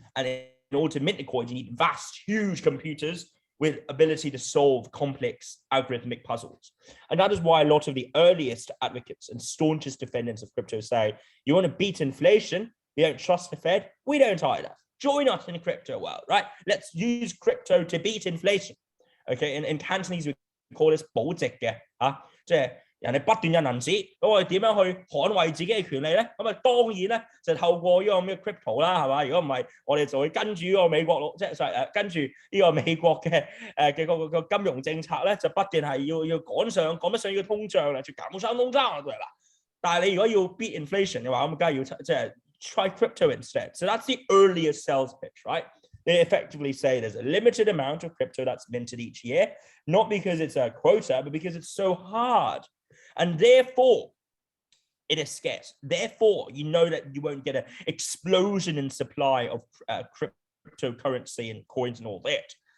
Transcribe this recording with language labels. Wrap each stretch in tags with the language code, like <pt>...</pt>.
<en>And in order to mint the coins, you need vast, huge computers with ability to solve complex algorithmic puzzles. And that is why a lot of the earliest advocates and staunchest defendants of crypto say, you want to beat inflation, you don't trust the Fed, we don't either. Join us in the crypto world, right? Let's use crypto to beat inflation. Okay, in Cantonese, we call this</en> <yue>保值嘅嚇，即係人哋不斷印銀紙，咁我哋點樣去捍衛自己嘅權利咧？咁啊當然咧就透過呢個咩 crypto 啦，係嘛？如果唔係，我哋就會跟住呢個美國佬，即係跟住呢個美國嘅個金融政策咧，就不斷係要趕得上呢個通脹啦，就趕上通脹對啦。但係你如果要</yue> <en>beat inflation</en> <yue>嘅話，咁梗係要即係</yue> <en>try crypto instead. So that's the earliest sales pitch, right? They effectively say there's a limited amount of crypto that's minted each year, not because it's a quota, but because it's so hard. And therefore, it is scarce. Therefore, you know that you won't get an explosion in supply of cryptocurrency and coins and all that.</en>